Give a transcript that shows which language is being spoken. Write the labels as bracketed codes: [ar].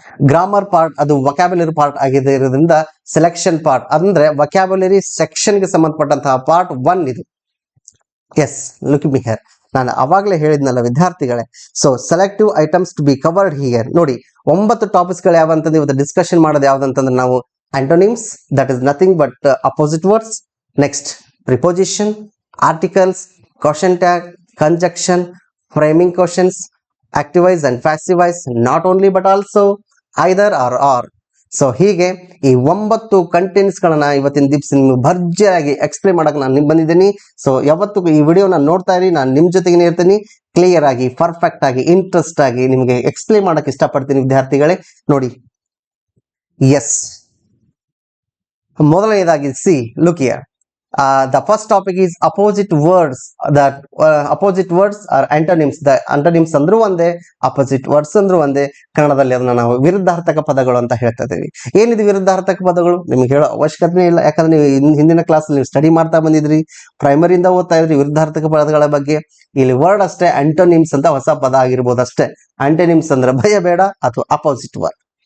[kn] Grammar part ಅದು vocabulary part ಆಗಿದೆ ಇರೋದ್ರಿಂದ ಸೆಲೆಕ್ಷನ್ ಪಾರ್ಟ್ ಅಂದ್ರೆ ವೊಕ್ಯಾಬುಲರಿ ಸೆಕ್ಷನ್ ಗೆ ಸಂಬಂಧಪಟ್ಟಂತಹ ಪಾರ್ಟ್ 1 ಇದು. [en] yes, look me here, [kn] ನಾನು ಅವಾಗಲೇ ಹೇಳಿದ್ನಲ್ಲ ವಿದ್ಯಾರ್ಥಿಗಳೇ. [en] So selective items to be covered here. [kn] ನೋಡಿ 9 ಟಾಪಿಕ್ಸ್ ಗಳು ಯಾವಂತಂದ್ರೆ ಇವತ್ತು ಡಿಸ್ಕಷನ್ ಮಾಡೋದು ಯಾವ್ದಂತಂದ್ರೆ ನಾವು [en] antonyms, that is nothing but opposite words. Next, preposition, articles, caution tag, conjunction, framing questions, active voice and passive voice, not only but also either or. [kn] So ಹೀಗೆ ಈ 9 contents ಗಳನ್ನ ಇವತ್ತಿನ ದಿವಸ ನಿಮ್ಗೆ ಭರ್ಜರಿಯಾಗಿ ಎಕ್ಸ್ಪ್ಲೇನ್ ಮಾಡಕ್ಕೆ ನಾನು ಬಂದಿದ್ದೀನಿ. ಸೊ ಯಾವತ್ತೂ ಈ ವಿಡಿಯೋನ ನೋಡ್ತಾ ಇರಿ, ನಾನು ನಿಮ್ ಜೊತೆಗೆ ಇರ್ತೀನಿ. ಕ್ಲಿಯರ್ ಆಗಿ, ಪರ್ಫೆಕ್ಟ್ ಆಗಿ, ಇಂಟ್ರೆಸ್ಟ್ ಆಗಿ ನಿಮಗೆ ಎಕ್ಸ್ಪ್ಲೇನ್ ಮಾಡಕ್ಕೆ ಇಷ್ಟಪಡ್ತೀನಿ ವಿದ್ಯಾರ್ಥಿಗಳೇ. ನೋಡಿ, ಎಸ್, ಮೊದಲನೇದಾಗಿ C, [en] Look here. The first topic is opposite words. That opposite words are antonyms. [kn] The antonyms ಅಂದ್ರೂ ಒಂದೇ, opposite words ಅಂದ್ರೂ ಒಂದೇ. ಕನ್ನಡದಲ್ಲಿ ಅದನ್ನ ನಾವು ವಿರುದ್ಧಾರ್ಥಕ ಪದಗಳು ಅಂತ ಹೇಳ್ತಾ ಇದ್ದೀವಿ. ಏನಿದು ವಿರುದ್ಧಾರ್ಥಕ ಪದಗಳು ನಿಮ್ಗೆ ಹೇಳೋ ಅವಶ್ಯಕತೆ ಇಲ್ಲ, ಯಾಕಂದ್ರೆ ನೀವು ಹಿಂದಿನ ಕ್ಲಾಸ್ ನೀವು ಸ್ಟಡಿ ಮಾಡ್ತಾ ಬಂದಿದ್ರಿ, ಪ್ರೈಮರಿಯಿಂದ ಓದ್ತಾ ಇದ್ರಿ ವಿರುದ್ಧಾರ್ಥಕ ಪದಗಳ ಬಗ್ಗೆ. ಇಲ್ಲಿ ವರ್ಡ್ ಅಷ್ಟೇ, ಆಂಟೋನಿಮ್ಸ್ ಅಂತ ಹೊಸ ಪದ ಆಗಿರ್ಬೋದು ಅಷ್ಟೇ. ಆಂಟೋನಿಮ್ಸ್ ಅಂದ್ರೆ ಭಯ ಬೇಡ ಅಥವಾ ಅಪೋಸಿಟ್ ವರ್ಡ್.